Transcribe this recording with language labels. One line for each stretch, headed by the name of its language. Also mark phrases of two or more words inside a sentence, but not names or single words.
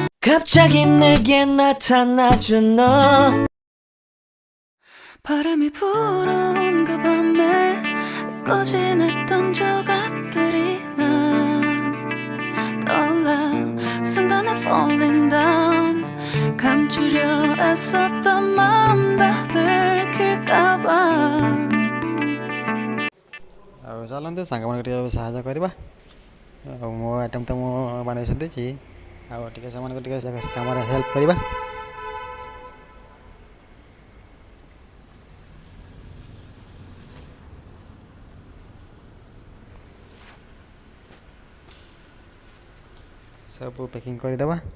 Korean: 갑자기 내게 나타나준 너 바람이 불어온 그 밤에 꺼진했던 조각들이 난 떠올라 순간에
English: falling down
Korean: 감추려 애썼던 마음 다 들킬까봐
Odia: ଆଉ ଚାଲନ୍ତୁ ସାଙ୍ଗମାନଙ୍କୁ ଟିକେ ସାହାଯ୍ୟ କରିବା। ଆଉ ମୋ ଆଇଟମ୍ ତ ମୁଁ ବନେଇ ଦେଇଛି, ଆଉ ଟିକେ ସେମାନଙ୍କୁ ଟିକେ କାମରେ ହେଲ୍ପ କରିବା। ସବୁ ପ୍ୟାକିଂ କରିଦେବା।